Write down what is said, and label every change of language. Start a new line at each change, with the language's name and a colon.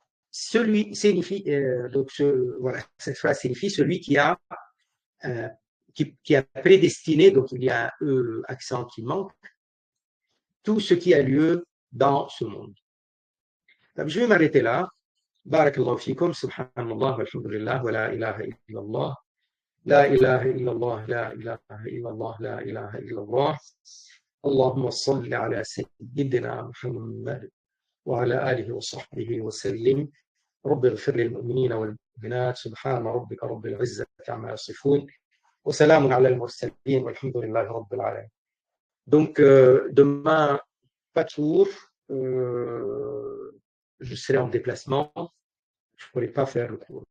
French: Celui signifie, donc voilà, cette phrase signifie celui qui a prédestiné, donc il y a un accent qui manque, tout ce qui a lieu dans ce monde. Donc, je vais m'arrêter là.
Arabic: Barakallahu fikum, subhanallah, walhamdulillah, wa la ilaha illallah. لا إله إلا الله لا إله إلا الله لا إله إلا الله اللهم صل على سيدنا محمد وعلى آله وصحبه وسلم رب اغفر للمؤمنين والمؤمنات سبحان ربك رب العزة عما يصفون وسلام على المرسلين والحمد لله رب العالمين.
French: Donc demain pas de cours, je serai en déplacement, je ne pourrai pas faire le cours.